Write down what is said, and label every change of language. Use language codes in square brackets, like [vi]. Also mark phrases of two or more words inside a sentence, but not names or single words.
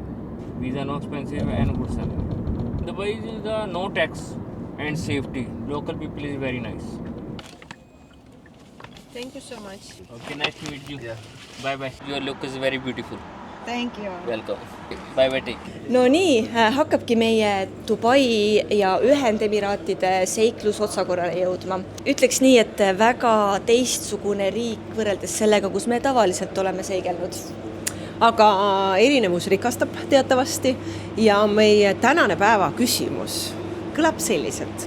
[en] Visa no expensive and good salary. Dubai is no tax and safety. Local people is very nice. Thank you so much. Okay, nice to meet you. Bye bye. Your look is very beautiful. Thank you. Welcome. Bye bye. Take. [et] no nii, hakkabki meie Dubai ja Ühendemiraatide seiklus otsakorrale jõudma. Ütleks nii, et väga teistsugune riik võrreldes sellega, kus me tavaliselt oleme seigelnud. Aga erinevus rikastab teatavasti ja meie tänane päeva küsimus kõlab selliselt.